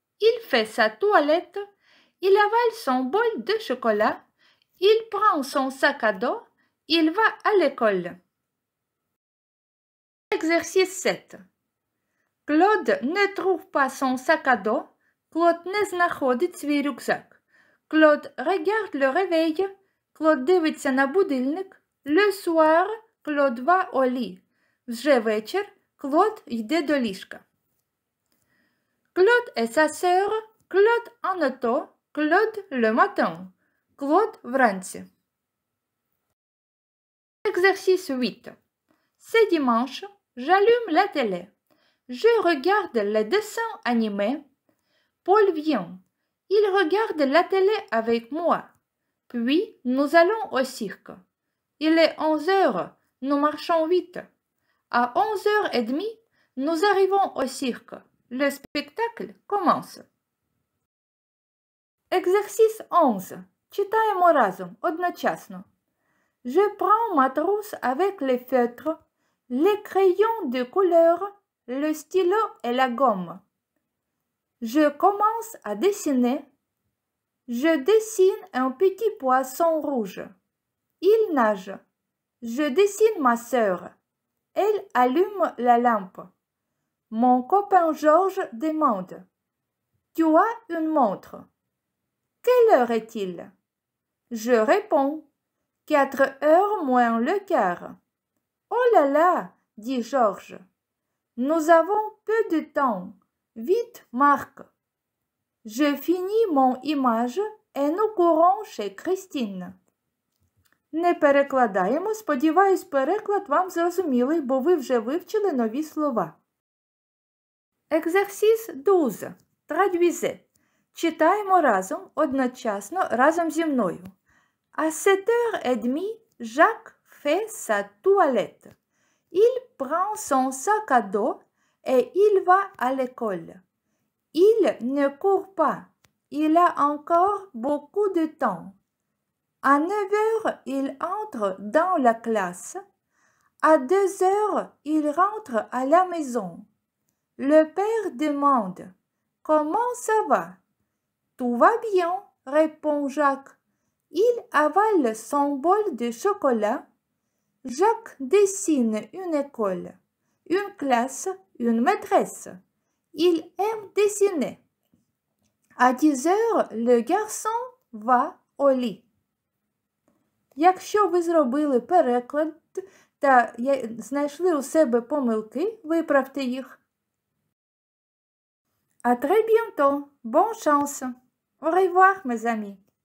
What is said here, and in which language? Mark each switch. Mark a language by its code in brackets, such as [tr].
[fr] Il fait sa toilette. Il avale son bol de chocolat. Il prend son sac à dos. Il va à l'école. Exercice 7. Claude ne trouve pas son sac à dos. [uk] Claude не знаходить свій рюкзак. [fr] Claude regarde le réveil. [uk] Claude дивиться на будильник. [fr] Le soir, Claude va au lit. [uk] Вже вечір. Claude йде до ліжка. [fr] Claude et sa sœur. Claude en auto. Claude le matin. Claude вранці. Exercice 8. C'est dimanche, j'allume la télé. Je regarde les dessins animés. Paul vient. Il regarde la télé avec moi. Puis, nous allons au cirque. Il est 11 heures, nous marchons vite. À 11h30, nous arrivons au cirque. Le spectacle commence. Exercice 11. [uk] Читаємо разом, одночасно. [fr] Je prends ma trousse avec les feutres, les crayons de couleur, le stylo et la gomme. Je commence à dessiner. Je dessine un petit poisson rouge. Il nage. Je dessine ma sœur. Elle allume la lampe. Mon copain Georges demande: Tu as une montre? Quelle heure est-il? Je réponds: 4h moins le quart. Oh là là, dit Georges. Nous avons peu de temps. Vite, Marc. Je finis mon image et nous courons chez Christine. [uk] Не перекладаємо. Сподіваюсь, переклад вам зрозумілий, бо ви вже вивчили нові слова. [fr] Exercice 12. Traduisez. [uk] Читаємо разом, одночасно, разом зі мною. [fr] À 7h30, Jacques fait sa toilette. Il prend son sac à dos et il va à l'école. Il ne court pas. Il a encore beaucoup de temps. À 9h, il entre dans la classe. À 2h, il rentre à la maison. Le père demande: Comment ça va? Tout va bien, répond Jacques. Il avale son bol de chocolat. Jacques dessine une école, une classe, une maîtresse. Il aime dessiner. À 10h, le garçon va au lit. [uk] Якщо ви зробили переклад та знайшли у себе помилки, виправте їх. [fr] À très bientôt. Bonne chance. Au revoir, mes amis.